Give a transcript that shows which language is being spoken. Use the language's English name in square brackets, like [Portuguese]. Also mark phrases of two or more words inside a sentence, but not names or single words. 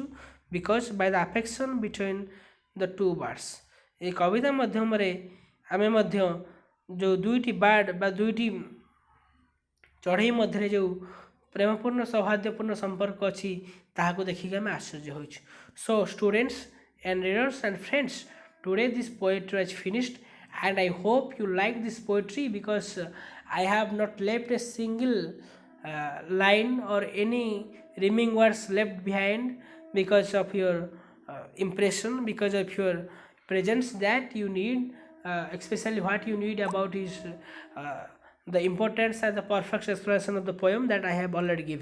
[English] because by the affection between the two birds, [Odia] ଏହି କବିତା ମାଧ୍ୟମରେ ଆମେ ମଧ୍ୟ ଯେଉଁ ଦୁଇଟି ବାର୍ଡ ବା ଦୁଇଟି ଚଢ଼େଇ ମଧ୍ୟରେ ଯେଉଁ ପ୍ରେମପୂର୍ଣ୍ଣ ସୌହାର୍ଦ୍ଦ୍ୟପୂର୍ଣ୍ଣ ସମ୍ପର୍କ ଅଛି ତାହାକୁ ଦେଖିକି ଆମେ ଆଶ୍ଚର୍ଯ୍ୟ ହୋଇଛୁ। [English] so students and readers and friends, today this poetry is finished and I hope you like this poetry because I have not left a single line or any rhyming words left behind because of your impression, because of your presence that you need, especially what you need about is the importance and the perfect explanation of the poem that I have already given.